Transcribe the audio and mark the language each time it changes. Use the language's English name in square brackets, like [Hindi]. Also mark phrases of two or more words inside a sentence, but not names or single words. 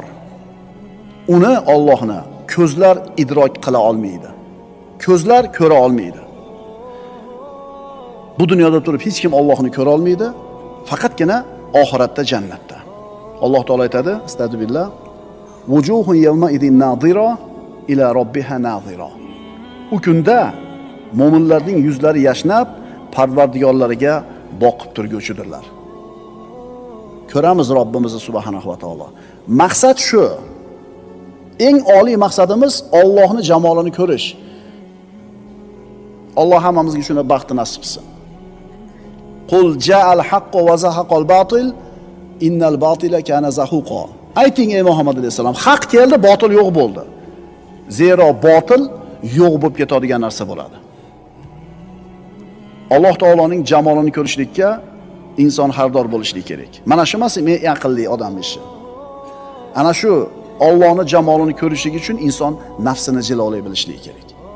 [Uzbek] Uni Allohni ko'zlar idrok qila olmaydi. Ko'zlar ko'ra olmaydi. Bu dunyoda turib hech kim Allohni ko'ra olmaydi, faqatgina oxiratda jannatda. Alloh taolo aytadi: Astagfirullah. [Arabic] وجوه يومئذ ناضرة إلى ربها ناظرة. [Uzbek] U kunda mo'minlarning yuzlari yashnab, Parvardigorlariga boqib turguchidirlar. Ko'ramiz Robbimizni [Arabic] سبحانه وتعالى. [Uzbek] Maqsad shu. Eng oliy maqsadimiz Allohni jamolini ko'rish. Alloh hammamizga shuna baxtni nasib qilsin. [Arabic] قل جاء الحق وزهق الباطل إن الباطل كان زهوقا. [Uzbek] Ayting ey Muhammad alayhisalom, haq keldi, botil yo'q bo'ldi. Zero botil yo'q bo'lib ketadigan narsa bo'ladi. Alloh taoloning jamolini ko'rishlikka inson xardor bo'lishi kerak. Mana shu emas men aqlli odamning ishi. Ana shu Allohning jamolini ko'rishlik uchun inson nafsini jilolay bilishligi kerak.